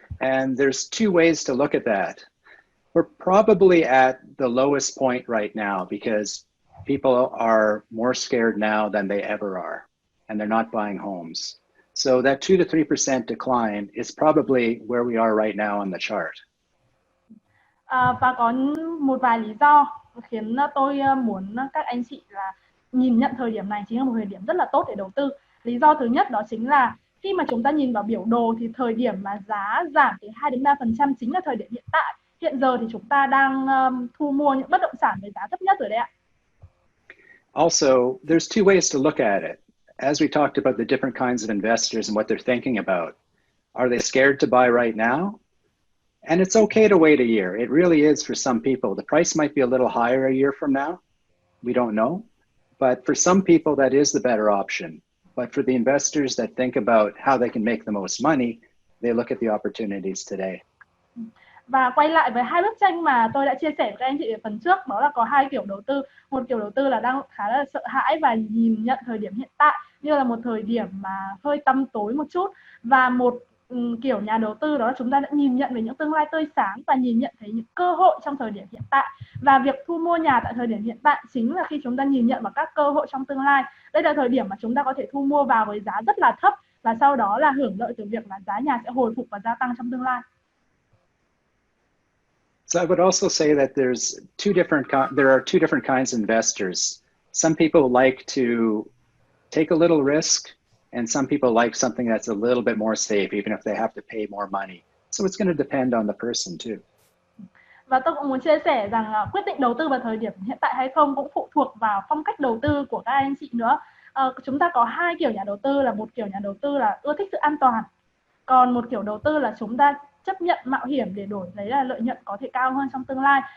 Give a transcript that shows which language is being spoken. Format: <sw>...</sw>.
<en>And there's two ways to look at that. We're probably at the lowest point right now because people are more scared now than they ever are, and they're not buying homes. So that 2 to 3% decline is probably where we are right now on the chart.</en> <vi>Và có một vài lý do khiến tôi muốn các anh chị là nhìn nhận thời điểm này chính là một thời điểm rất là tốt để đầu tư. Lý do thứ nhất đó chính là khi mà chúng ta nhìn vào biểu đồ thì thời điểm mà giá giảm từ 2 đến 3% chính là thời điểm hiện tại. Hiện giờ thì chúng ta đang thu mua những bất động sản với giá thấp nhất rồi đấy ạ.</vi> <en>Also, there's two ways to look at it. As we talked about the different kinds of investors and what they're thinking about, are they scared to buy right now? And it's okay to wait a year. It really is for some people. The price might be a little higher a year from now. We don't know. But for some people, that is the better option. But for the investors that think about how they can make the most money, they look at the opportunities today.</en> <vi>Và quay lại với hai bức tranh mà tôi đã chia sẻ với các anh chị ở phần trước, đó là có hai kiểu đầu tư. Một kiểu đầu tư là đang khá là sợ hãi và nhìn nhận thời điểm hiện tại như là một thời điểm mà hơi tăm tối một chút. Và một kiểu nhà đầu tư đó là chúng ta đã nhìn nhận về những tương lai tươi sáng và nhìn nhận thấy những cơ hội trong thời điểm hiện tại. Và việc thu mua nhà tại thời điểm hiện tại chính là khi chúng ta nhìn nhận vào các cơ hội trong tương lai. Đây là thời điểm mà chúng ta có thể thu mua vào với giá rất là thấp và sau đó là hưởng lợi từ việc là giá nhà sẽ hồi phục và gia tăng trong tương lai.</vi> <en>So I would also say that there are two different kinds of investors. Some people like to take a little risk, and some people like something that's a little bit more safe, even if they have to pay more money. So it's going to depend on the person too.</en> <vi>Và tôi cũng muốn chia sẻ rằng quyết định đầu tư vào thời điểm hiện tại hay không cũng phụ thuộc vào phong cách đầu tư của các anh chị nữa. Chúng ta có hai kiểu nhà đầu tư, là một kiểu nhà đầu tư là ưa thích sự an toàn, còn một kiểu đầu tư là chúng ta chấp nhận mạo hiểm để đổi lấy là lợi nhuận có thể cao hơn trong tương lai.</vi>